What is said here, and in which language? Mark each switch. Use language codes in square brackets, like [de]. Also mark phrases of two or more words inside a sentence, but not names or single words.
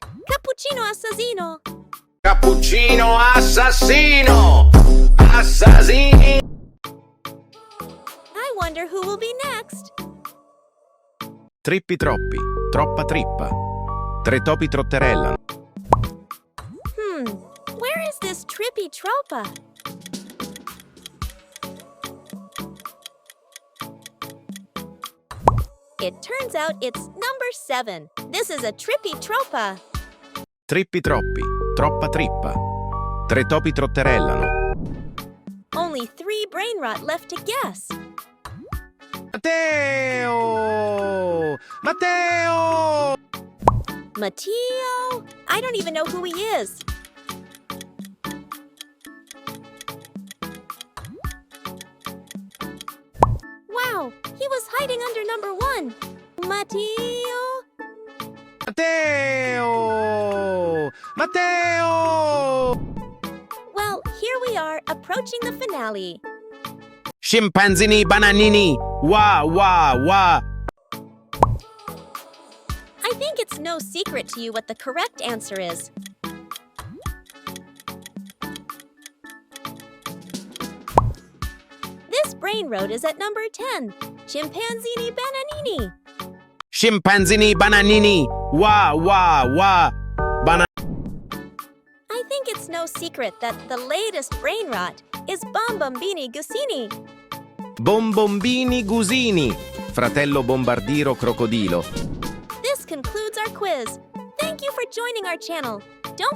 [en] Cappuccino Assassino. Cappuccino assassino. Assassini. I wonder who will be next. [it] Trippi troppi, troppa trippa. Tre topi trotterellano. [en] Where is this trippy tropa? It turns out it's number 7. This is a trippy tropa. [it] Trippi troppi, troppa trippa. Tre topi trotterellano. [en] Only 3 brainrot left to guess. Matteo! Matteo! Matteo? I don't even know who he is. Wow, he was hiding under number 1. Matteo? Matteo! Matteo! Well, here we are, approaching the finale. Scimpanzini bananini! Wah, wah, wah! I think it's no secret to you what the correct answer is. This brainrot is at number 10. Chimpanzini bananini. Scimpanzini bananini! Wah, wah, wah! I think it's no secret that the latest brainrot is Bombardino Gusini. Bombombini Gusini! Fratello Bombardino Crocodilo. This concludes our quiz. Thank you for joining our channel.